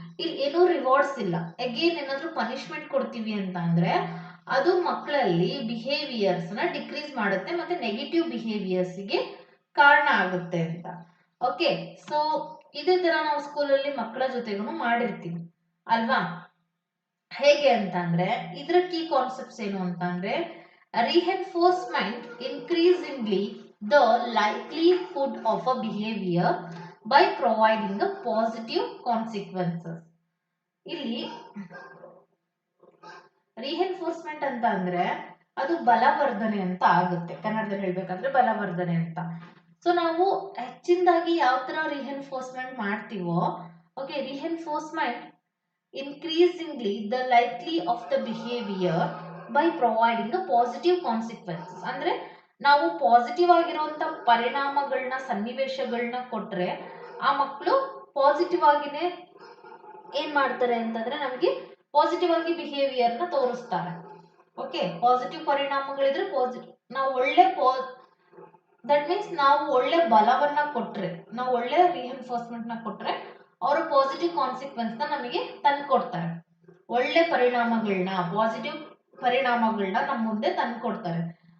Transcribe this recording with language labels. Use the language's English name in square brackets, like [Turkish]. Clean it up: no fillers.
[Kannada] ಇಲ್ಲಿ ಏನೂ ರಿವಾರ್ಡ್ಸ್ ಇಲ್ಲ, ಅಗೇನ್ ಏನಾದ್ರೂ ಪನಿಷ್ಮೆಂಟ್ ಕೊಡ್ತೀವಿ ಅಂತ ಅಂದ್ರೆ ಅದು ಮಕ್ಕಳಲ್ಲಿ ಬಿಹೇವಿಯರ್ಸ್ ನ ಡಿಕ್ರೀಸ್ ಮಾಡುತ್ತೆ ಮತ್ತೆ ನೆಗೆಟಿವ್ ಬಿಹೇವಿಯರ್ಸ್ ಗೆ ಕಾರಣ ಆಗುತ್ತೆ ಅಂತ. ಓಕೆ, ಸೊ ಇದೇ ತರ ನಾವು ಸ್ಕೂಲಲ್ಲಿ ಮಕ್ಕಳ ಜೊತೆಗೂ ಮಾಡಿರ್ತೀವಿ ಅಲ್ವಾ. ಹೇಗೆ ಅಂತ ಅಂದ್ರೆ ಇದರ ಕೀ ಕಾನ್ಸೆಪ್ಟ್ಸ್ ಏನು ಅಂತ ಅಂದ್ರೆ [English] reinforcement increasingly the likelihood of a behavior by providing the positive consequences. [Kannada] ಇಲ್ಲಿ ರಿಎನ್ಫೋರ್ಸ್ಮೆಂಟ್ ಅಂತ ಅಂದ್ರೆ ಅದು ಬಲವರ್ಧನೆ ಅಂತ ಆಗುತ್ತೆ, ಕನ್ನಡದಲ್ಲಿ ಹೇಳ್ಬೇಕಂದ್ರೆ ಬಲವರ್ಧನೆ ಅಂತ. ಸೊ ನಾವು ಹೆಚ್ಚಿನದಾಗಿ ಯಾವ ತರ ರಿಎನ್ಫೋರ್ಸ್ಮೆಂಟ್ ಮಾಡ್ತೀವೋ, okay, [English] Reinforcement increasingly the likely of the behavior by providing a positive consequences. [Kannada] ಅಂದ್ರೆ ನಾವು ಪಾಸಿಟಿವ್ ಆಗಿರುವಂತ ಪರಿಣಾಮಗಳನ್ನ ಸನ್ನಿವೇಶಗಳನ್ನ ಕೊಟ್ರೆ ಆ ಮಕ್ಕಳು ಪಾಸಿಟಿವ್ ಆಗಿನೇ ಏನ್ ಮಾಡ್ತಾರೆ ಅಂತಂದ್ರೆ ನಮಗೆ ಪಾಸಿಟಿವ್ ಆಗಿ ಬಿಹೇವಿಯರ್ ನ ತೋರಿಸ್ತಾರೆ. ಓಕೆ, ಪಾಸಿಟಿವ್ ಪರಿಣಾಮಗಳಿದ್ರೆ ನಾವು ಒಳ್ಳೆ ದಟ್ ಮೀನ್ಸ್ ನಾವು ಒಳ್ಳೆ ಬಲವನ್ನ ಕೊಟ್ರೆ, ನಾವು ಒಳ್ಳೆ ರಿಎನ್ಫೋರ್ಸ್ಮೆಂಟ್ ನ ಕೊಟ್ರೆ ಅವರು ಪಾಸಿಟಿವ್ ಕಾನ್ಸಿಕ್ವೆನ್ಸ್ ನ ನಮಗೆ ತಂದ್ಕೊಡ್ತಾರೆ, ಒಳ್ಳೆ ಪರಿಣಾಮಗಳನ್ನ ಪಾಸಿಟಿವ್ ಪರಿಣಾಮಗಳನ್ನ ನಮ್ಮ ಮುಂದೆ ತಂದ್ಕೊಡ್ತಾರೆ.